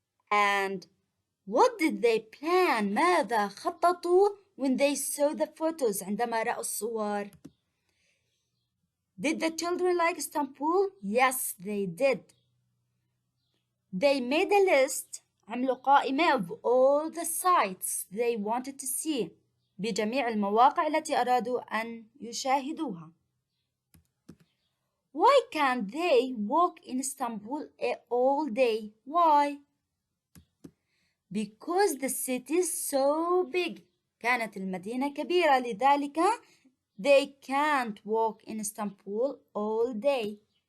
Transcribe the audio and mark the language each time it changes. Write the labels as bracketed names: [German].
[English] And what did they plan? [Arabic] ماذا خططوا [English] when they saw the photos [Arabic] عندما رأوا الصور؟ [English] Did the children like Istanbul? Yes, they did. They made a list. [Arabic] عملوا قائمة [English] of all the sites they wanted to see. [Arabic] بجميع المواقع التي أرادوا أن يشاهدوها. [English] Why can't they walk in Istanbul all day? Why? Because the city is so big. [Arabic] كانت المدينة كبيرة لذلك [English] they can't walk in Istanbul all day.